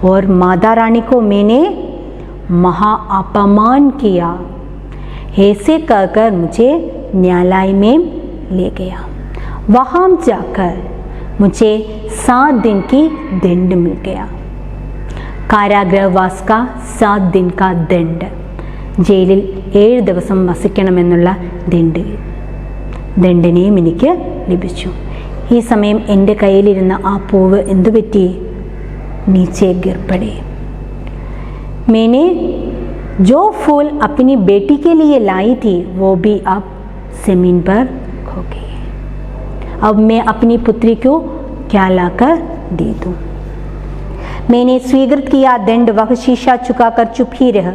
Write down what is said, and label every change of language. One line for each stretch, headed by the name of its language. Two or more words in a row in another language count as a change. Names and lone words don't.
Hindi: और माता रानी को मैंने महा अपमान किया। ऐसे कहकर मुझे न्यायालय में ले गया। वहाँ जाकर मुझे 7 दिन की दंड मिल गया। കാരാഗ്രഹവാസ 7 दिन का दंड,
Malayalam: ജയിലിൽ 7 ദിവസം വസിക്കണമെന്നുള്ള ദണ്ഡനയും എനിക്ക് ലഭിച്ചു। ഈ സമയം എൻ്റെ കയ്യിലിരുന്ന ആ പൂവ് എന്തുപറ്റി?
Hindi: नीचे गिर पड़े। मैंने जो फूल अपनी बेटी के लिए लाई थी वो भी अब ज़मीन पर खो गई। अब मैं अपनी पुत्री को क्या लाकर दे दूँ? मैंने स्वीकृत किया दंड। वह शीशा चुकाकर चुप ही रह।